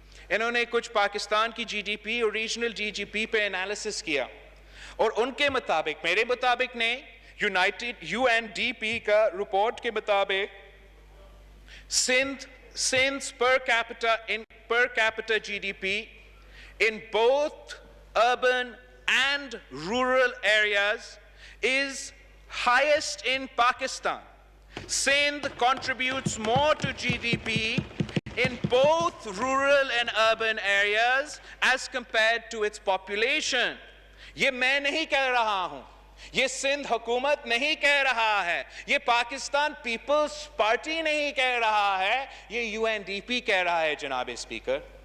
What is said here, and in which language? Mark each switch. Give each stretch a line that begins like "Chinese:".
Urdu: انہوں نے کچھ پاکستان کی جی ڈی پی اور ریجنل جی ڈی پی پہ انالیسس کیا, اور ان کے مطابق, میرے مطابق نہیں, UNDP کا رپورٹ کے مطابق
English: Sindh's per capita GDP in both urban and rural areas is highest in Pakistan. Sindh contributes more to GDP in both rural and urban areas as compared to its population.
Urdu: یہ میں نہیں کہہ رہا ہوں, یہ سندھ حکومت نہیں کہہ رہا ہے, یہ پاکستان پیپلز پارٹی نہیں کہہ رہا ہے, یہ UNDP کہہ رہا ہے جناب اسپیکر.